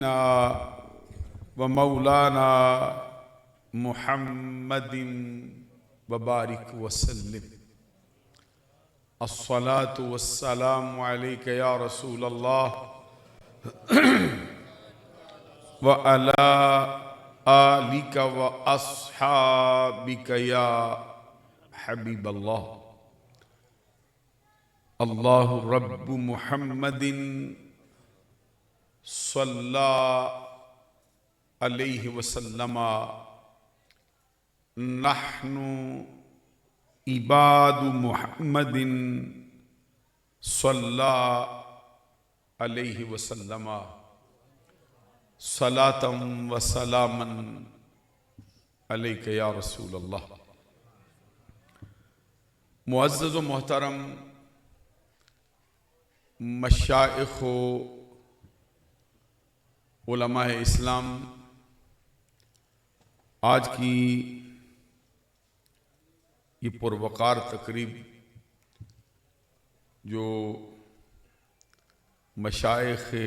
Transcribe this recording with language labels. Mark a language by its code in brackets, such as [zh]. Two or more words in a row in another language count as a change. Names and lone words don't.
[ar] ومولانا محمدٍ وبارك وسلم. الصلاة والسلام عليك يا رسول الله وعلى آلك وأصحابك يا حبيب الله. الله ربُّ محمدٍ صلى عليه وسلما نحن عبادُ محمدٍ صلى عليه وسلما صلاةً وسلاماً عليك يا رسول الله. [ur] معزز و محترم مشائخ علمائے اسلام، آج کی یہ پروقار تقریب جو مشائخ